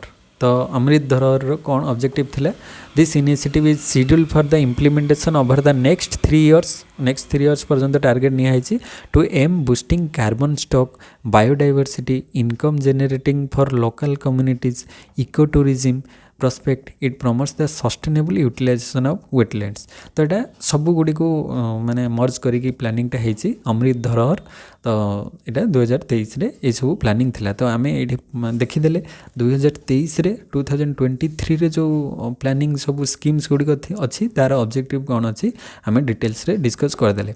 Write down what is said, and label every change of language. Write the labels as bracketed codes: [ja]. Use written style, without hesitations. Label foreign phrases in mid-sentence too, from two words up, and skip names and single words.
[or] ତ ଅମୃତ ଧରୋହରର କ'ଣ ଅବଜେକ୍ଟିଭ୍ ଥିଲା? [en] This initiative is scheduled for the implementation over the next 3 years। [or] next 3 years ପର୍ଯ୍ୟନ୍ତ target ନିଆହେଇଛି [en] to aim boosting carbon stock, biodiversity, income generating for local communities, eco tourism prospect, it promotes the sustainable utilization of wetlands। [or] ତ ଏଇଟା ସବୁଗୁଡ଼ିକୁ ମାନେ ମର୍ଜ କରିକି ପ୍ଲାନିଂଟା ହେଇଛି ଅମୃତ ଧରୋହର। ତ ଏଇଟା 2023ରେ ଏଇସବୁ ପ୍ଲାନିଂ ଥିଲା। ତ ଆମେ ଏଇଠି ଦେଖିଦେଲେ 2023ରେ 2023ରେ ଯେଉଁ ପ୍ଲାନିଂ ସବୁ ସ୍କିମ୍ସ ଗୁଡ଼ିକ ଅଛି, ତା'ର ଅବଜେକ୍ଟିଭ୍ କ'ଣ ଅଛି ଆମେ [en] detailsରେ discuss [or] କରିଦେଲେ।